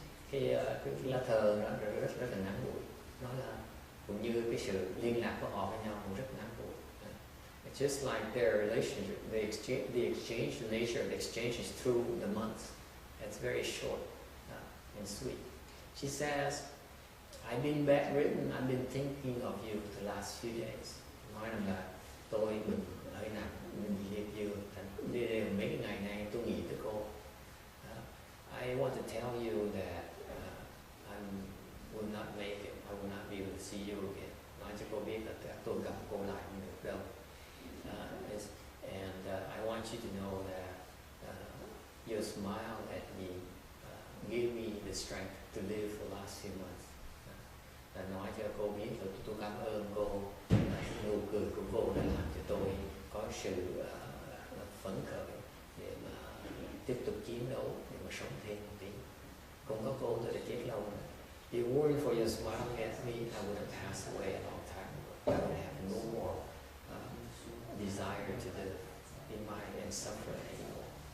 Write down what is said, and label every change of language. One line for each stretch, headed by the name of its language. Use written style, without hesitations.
Vietnamese: Cái lá thơ đó rất là ngắn gọn. Nói là cũng như cái sự liên lạc của họ với nhau cũng rất ngắn gọn.
English: It's just like their relationship, the exchange, the nature of the exchange is through the months. It's very short and sweet. She says, I've been bedridden, I've been thinking of you the last few days.
Vietnamese: Nói rằng là tôi mình hơi nặng, mình bị liệt giường, mấy cái ngày nay tôi nghĩ tới cô.
English: I want to tell you that I will not make it, I will not be able to see you again.
Vietnamese: Nói cho cô biết là tôi gặp cô lại không được đâu.
English: And I want you to know that your smile at me give me the strength to live for the last few months.
Vietnamese: Là nói cho cô biết là tôi cảm ơn cô, nụ cười của cô đã làm cho tôi có sự phấn khởi để mà tiếp tục chiến đấu, để mà sống thêm một tí. Không có cô tôi đã chết lâu rồi.
English: If it weren't for your smiling at me, I would have passed away a long time ago. I would have no more desire to live in my and suffer anymore.